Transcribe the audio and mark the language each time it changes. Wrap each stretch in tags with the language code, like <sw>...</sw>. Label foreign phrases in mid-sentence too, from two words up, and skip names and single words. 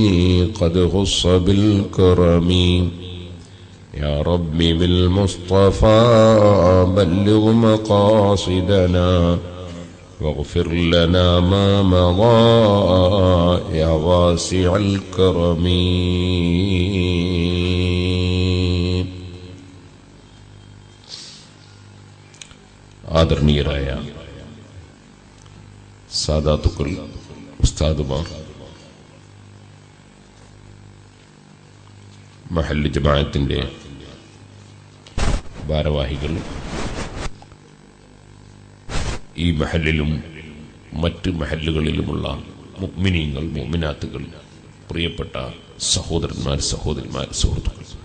<ar>قد خص بالكرم يا رب بالمصطفى بلغ مقاصدنا واغفر لنا ما مضى يا واسع الكرم ആദരണീയരായ</ar> <ml>സാദാത്തുക്കൾ, ഉസ്താദുമാർ, മഹല്ല് ജമാഅത്തിന്റെ ഭാരവാഹികൾ, ഈ മഹല്ലിലും മറ്റ് മഹല്ലുകളിലുമുള്ള മുഅ്മിനീങ്ങൾ, മുഅ്മിനാത്തുകൾ, പ്രിയപ്പെട്ട സഹോദരന്മാർ, സഹോദരിമാർ, സുഹൃത്തുക്കൾ,</ml>